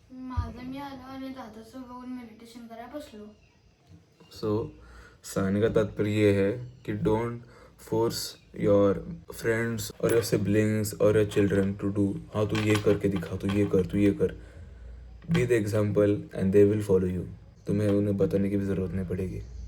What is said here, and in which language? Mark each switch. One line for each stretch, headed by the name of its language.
Marathi: माझं मी आलो आणि दादाचं बघून मेडिटेशन करायला बसलो.
Hindi: सो कहने का तात्पर्य ये है कि
English: Don't force your friends और your siblings और your children to do.
Hindi: हाँ तू ये करके दिखा, तू ये कर.
English: Be the example and they will follow you.
Hindi: तुम्हें उन्हें बताने की भी ज़रूरत नहीं पड़ेगी.